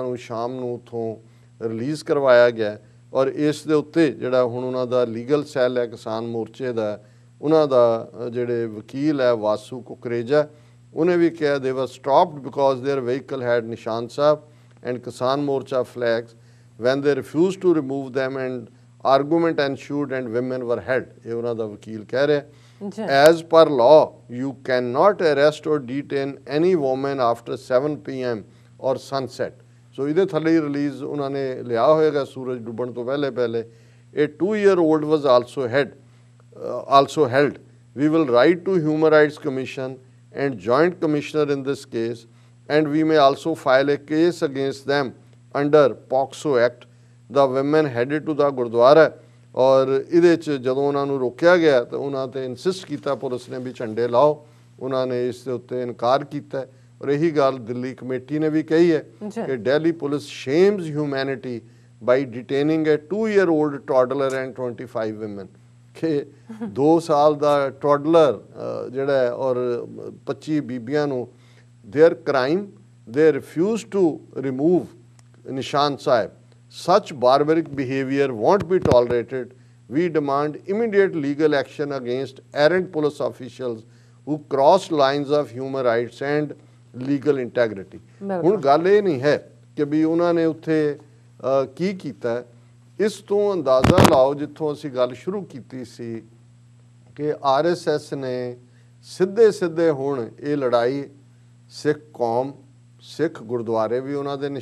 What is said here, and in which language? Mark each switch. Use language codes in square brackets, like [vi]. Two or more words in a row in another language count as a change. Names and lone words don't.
[pa] ਨੂੰ ਸ਼ਾਮ ਨੂੰ ਉੱਥੋਂ ਰਿਲੀਜ਼ ਕਰਵਾਇਆ ਗਿਆ ਔਰ ਇਸ ਦੇ ਉੱਤੇ ਜਿਹੜਾ ਹੁਣ ਉਹਨਾਂ ਦਾ [en] legal cell [pa] ਹੈ ਕਿਸਾਨ ਮੋਰਚੇ ਦਾ ਉਹਨਾਂ ਦਾ ਜਿਹੜੇ ਵਕੀਲ ਹੈ ਵਾਸੂ ਕੁਕਰੇਜਾ ਉਹਨੇ ਵੀ ਕਿਹਾ [en] they were stopped because their vehicle had ਨਿਸ਼ਾਨ ਸਾਹਿਬ and ਕਿਸਾਨ ਮੋਰਚਾ flags when they refused to remove them and argument ensued and women were held। [pa] ਇਹ ਉਹਨਾਂ ਦਾ ਵਕੀਲ ਕਹਿ ਰਿਹਾ ਜੀ [en] as per law you cannot arrest or detain any woman after 7 p.m. or sunset। [pa] ਸੋ ਇਹਦੇ ਥੱਲੇ ਹੀ ਰਿਲੀਜ਼ ਉਹਨਾਂ ਨੇ ਲਿਆ ਹੋਏਗਾ ਸੂਰਜ ਡੁੱਬਣ ਤੋਂ ਪਹਿਲੇ ਪਹਿਲੇ। [en] A 2-year-old was also held। We will write to Human Rights Commission and Joint Commissioner in this case, and we may also file a case against them under POCSO Act। The women headed to the Gurdwara। [pa] ਔਰ ਇਹਦੇ 'ਚ ਜਦੋਂ ਉਹਨਾਂ ਨੂੰ ਰੋਕਿਆ ਗਿਆ ਤਾਂ ਉਹਨਾਂ 'ਤੇ ਇਨਸਿਸਟ ਕੀਤਾ ਪੁਲਿਸ ਨੇ ਵੀ ਝੰਡੇ ਲਾਓ। ਉਹਨਾਂ ਨੇ ਇਸ ਦੇ ਉੱਤੇ ਇਨਕਾਰ ਕੀਤਾ ਔਰ ਇਹੀ ਗੱਲ ਦਿੱਲੀ ਕਮੇਟੀ ਨੇ ਵੀ ਕਹੀ ਹੈ ਕਿ ਦਿੱਲੀ ਪੁਲਿਸ [en] shames humanity by detaining a 2-year-old toddler and 25 women. [pa] ਕਿ 2 ਸਾਲ ਦਾ ਟੋਡਲਰ ਜਿਹੜਾ ਹੈ ਔਰ 25 ਬੀਬੀਆਂ ਨੂੰ [en] their crime [pa] ਦੇ [en] refuse to remove [pa] ਨਿਸ਼ਾਨ ਸਾਹਿਬ। [en] Such barbaric behavior won't be tolerated। We demand immediate legal action against errant police officials who cross lines of human rights and legal integrity। [pa] ਹੁਣ ਗੱਲ ਇਹ ਨਹੀਂ ਹੈ ਕਿ ਵੀ ਉਹਨਾਂ ਨੇ ਉੱਥੇ ਕੀ ਕੀਤਾ। ਇਸ ਤੋਂ ਅੰਦਾਜ਼ਾ ਲਾਓ ਜਿੱਥੋਂ ਅਸੀਂ ਗੱਲ ਸ਼ੁਰੂ ਕੀਤੀ ਸੀ ਕਿ RSS ਨੇ ਸਿੱਧੇ ਹੁਣ ਇਹ ਲੜਾਈ ਸਿੱਖ ਕੌਮ, ਸਿੱਖ ਗੁਰਦੁਆਰੇ ਵੀ ਉਹਨਾਂ ਦੇ